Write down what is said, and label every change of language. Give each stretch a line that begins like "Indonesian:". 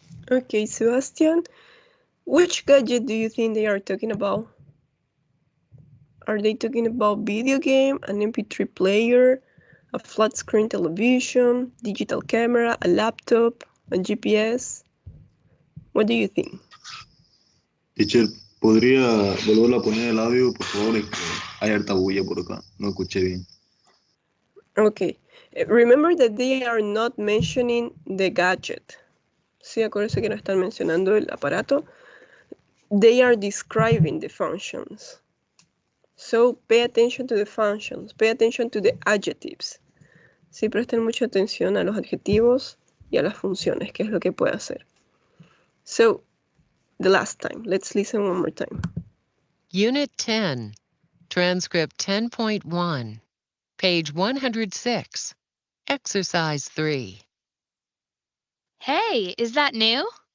English: Okay, Sebastian, which gadget do you think they are talking about? Are they talking about video game, an MP3 player, a flat screen television, digital camera, a laptop, a GPS? What do you think?
Spanish: Teacher, ¿podría volverlo a poner el audio, por favor? Es que hay harta bulla por acá. No escuché bien.
English: Okay, remember that they are not mentioning the gadget.
Spanish: Sí, acuérdense que no están mencionando el aparato.
English: They are describing the functions. So pay attention to the functions, pay attention to the adjectives.
Spanish: Sí, presten mucha atención a los adjetivos y a las funciones, que es lo que puede hacer.
English: So, the last time, let's listen one more time. Unit 10, Transcript 10.1, page 106, Exercise 3. Hey, is that new?